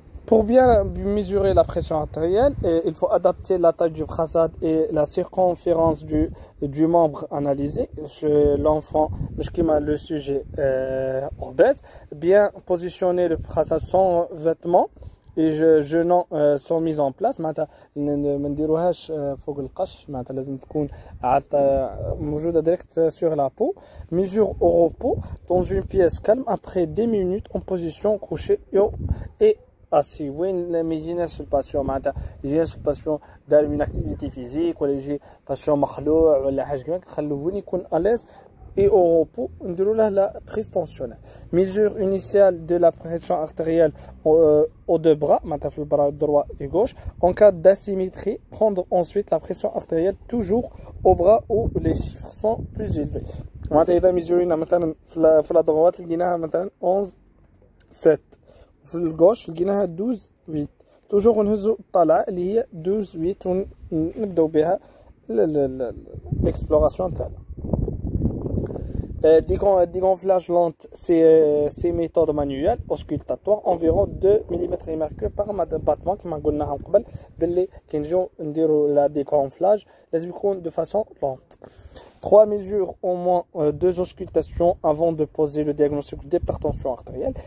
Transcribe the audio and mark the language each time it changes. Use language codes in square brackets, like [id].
[fr] Pour bien mesurer la pression artérielle, il faut adapter la taille du bracelet et la circonférence du membre analysé. Chez l'enfant, le sujet obèse, bien positionner le bracelet sans vêtements et jeûnants sont mis en place. [ar] معناتها ما نديروهاش فوق القش، معناتها لازم تكون موجودة [fr] direct sur la peau. Mesure au repos dans une pièce calme après 10 minutes en position couchée et assis. [ar] وين ما يجيناش الباسيون معناتها يجيناش الباسيون دار [fr] une activité physique [ar] ولا يجي باسيون مخلوع ولا حاجة كيما نخلوه وين يكون [fr] à l'aise et au repos [ar] نديروا له [fr] la prise tensionnelle. Mesure initiale de la pression artérielle aux deux bras, [ar] معناتها في البras [fr] droit et gauche. En cas d'asymétrie, prendre ensuite la pression artérielle toujours au bras où les chiffres sont plus élevés. [ar] معناتها إذا ميزورينا مثلا في [fr] la droite [ar] لقيناها مثلا 11 7 في الجوش لقيناها 12 8. toujours نهزوا الطلعة اللي هي 12 8 ونبداو بها l'exploration تاعنا. [fr] Dégonflage lente, c'est méthode manuelle auscultatoire environ 2 mm3 par battement [ar] كما قلناها من قبل باللي كي نجيو نديروا لا dégonflage لازم يكون [fr] de façon lente. 3 mesures au moins 2 auscultations avant de poser le diagnostic d'hypertension artérielle.